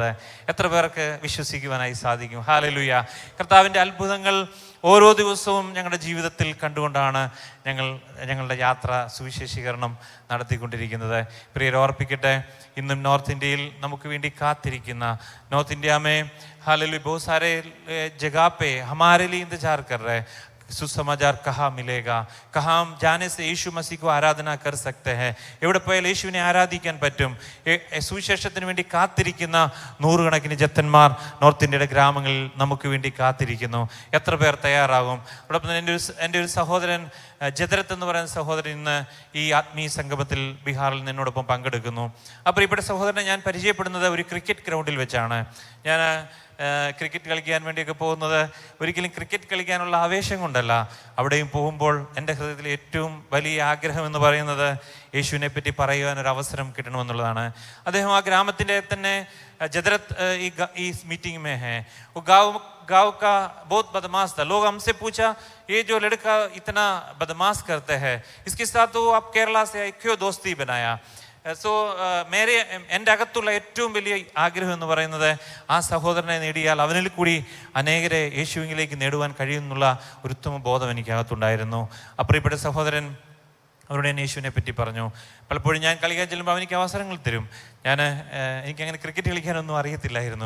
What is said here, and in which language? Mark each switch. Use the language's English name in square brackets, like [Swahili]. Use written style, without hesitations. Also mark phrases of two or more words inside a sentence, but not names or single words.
[Malayalam] എത്ര പേർക്ക് വിശ്വസിക്കുവാനായി സാധിക്കും? ഹല്ലേലൂയ. കർത്താവിൻ്റെ അത്ഭുതങ്ങൾ ഓരോ ദിവസവും ഞങ്ങളുടെ ജീവിതത്തിൽ കണ്ടുകൊണ്ടാണ് ഞങ്ങളുടെ യാത്ര സുവിശേഷീകരണം നടത്തിക്കൊണ്ടിരിക്കുന്നത്. പ്രിയരെ ഓർപ്പിക്കട്ടെ, ഇന്നും നോർത്ത് ഇന്ത്യയിൽ നമുക്ക് വേണ്ടി കാത്തിരിക്കുന്ന [Hindi] നോർത്ത് इंडिया में हालेलुया बहुत सारे जगह पे हमारे लिए इंतजार कर रहे हैं. सुसमाचार कहाँ मिलेगा, कहाँ हम जाने से यीशु मसीह को आराधना कर सकते हैं, [Malayalam] എവിടെ പോയാൽ യേശുവിനെ ആരാധിക്കാൻ പറ്റും. സുവിശേഷത്തിന് വേണ്ടി കാത്തിരിക്കുന്ന നൂറുകണക്കിന് ജത്തന്മാർ നോർത്ത് ഇന്ത്യയുടെ ഗ്രാമങ്ങളിൽ നമുക്ക് വേണ്ടി കാത്തിരിക്കുന്നു. എത്ര പേർ തയ്യാറാകും? അതോടൊപ്പം എൻ്റെ ഒരു സഹോദരൻ ജദരത്ത് എന്ന് പറയുന്ന സഹോദരൻ ഇന്ന് ഈ ആത്മീയ സംഗമത്തിൽ ബീഹാറിൽ നിന്നോടൊപ്പം പങ്കെടുക്കുന്നു. അപ്പോൾ ഇവിടെ സഹോദരനെ ഞാൻ പരിചയപ്പെടുന്നത് ഒരു ക്രിക്കറ്റ് ഗ്രൗണ്ടിൽ വെച്ചാണ്. ഞാൻ ക്രിക്കറ്റ് കളിക്കാൻ വേണ്ടിയൊക്കെ പോകുന്നത് ഒരിക്കലും ക്രിക്കറ്റ് കളിക്കാനുള്ള ആവേശം കൊണ്ടല്ല. അവിടെയും പോകുമ്പോൾ എൻ്റെ ഹൃദയത്തിൽ ഏറ്റവും വലിയ ആഗ്രഹം എന്ന് പറയുന്നത് യേശുവിനെ പറ്റി പറയുവാനൊരു അവസരം കിട്ടണമെന്നുള്ളതാണ്. അദ്ദേഹം ആ ഗ്രാമത്തിൻ്റെ തന്നെ ജദരത്ത് ഈ [Hindi] मीटिंग में है. वो गाँव का बहुत बदमाश था. लोग हमसे पूछा ये जो लड़का इतना बदमाश करते हैं इसके साथ तो आप केरला से क्यों दोस्ती बनाया. [Malayalam] സോ എൻ്റെ അകത്തുള്ള ഏറ്റവും വലിയ ആഗ്രഹം എന്ന് പറയുന്നത് ആ സഹോദരനെ നേടിയാൽ അവനിൽ കൂടി അനേകരെ യേശുവിലേക്ക് നേടുവാൻ കഴിയുമെന്നുള്ള ഒരു ഉത്തമ ബോധം എനിക്കകത്തുണ്ടായിരുന്നു. പ്രിയപ്പെട്ട സഹോദരൻ അവരോട് ഞാൻ യേശുവിനെ പറ്റി പറഞ്ഞു. പലപ്പോഴും ഞാൻ കളിക്കാൻ ചെല്ലുമ്പോൾ അവനിക്ക് അവസരങ്ങൾ തരും. എനിക്കങ്ങനെ ക്രിക്കറ്റ് കളിക്കാനൊന്നും അറിയത്തില്ലായിരുന്നു.